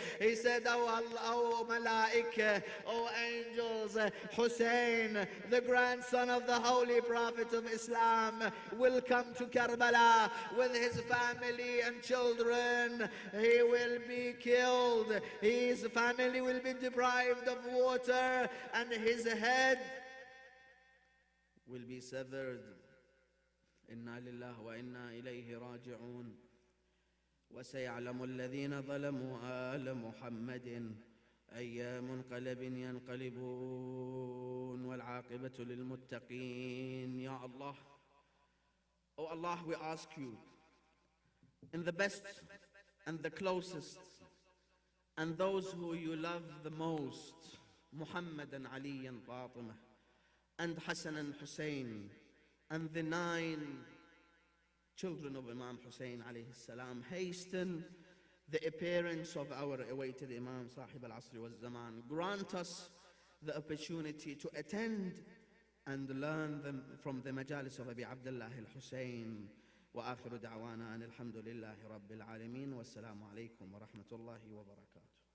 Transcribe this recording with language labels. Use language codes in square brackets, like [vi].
[en] He said, oh Allah, oh Malaika, oh angels, Hussein, the grandson of the Holy Prophet of Islam, will come to Karbala with his family and children. He will be killed. His family will be deprived of water and his head will be severed. [ar] Inna lillah wa inna ilayhi raji'un. وسيعلم الذين ظلموا آل محمد أي منقلب ينقلبون والعاقبة للمتقين. [en] Ya Allah, oh Allah, we ask you in the best and the closest and those who you love the most, Muhammad and Ali and Fatemeh and Hassan and Hussein and the 9 children of Imam Hussein alayhi salam, hasten the appearance of our awaited Imam, Sahib al-Asr wal-Zaman. Grant us the opportunity to attend and learn them from the majalis of Abi Abdullah al-Hussein. [ar] وآخر دعوانا أن الحمد لله رب العالمين والسلام عليكم ورحمة الله وبركاته.